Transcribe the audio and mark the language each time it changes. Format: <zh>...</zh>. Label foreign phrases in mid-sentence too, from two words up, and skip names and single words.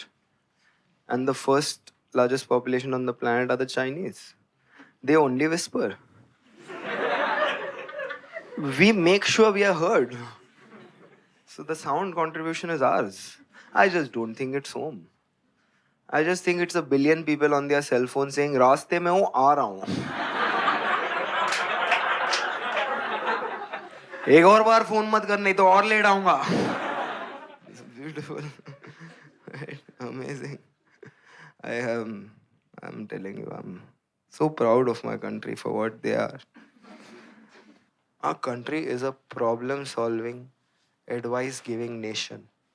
<en>And the first largest population on the planet are the Chinese. They only whisper. We make sure we are heard. So the sound contribution is ours. I just don't think it's home. I just think it's a billion people on their cell phone saying,</en> <hi>"रास्ते में हूँ, आ रहा हूँ." एक और बार फोन मत कर, नहीं तो और लेट आऊंगा.</hi> <en>It's beautiful. Right? Amazing. I'm telling you, I'm so proud of my country for what they are. Our country is a problem-solving, advice-giving nation.</en>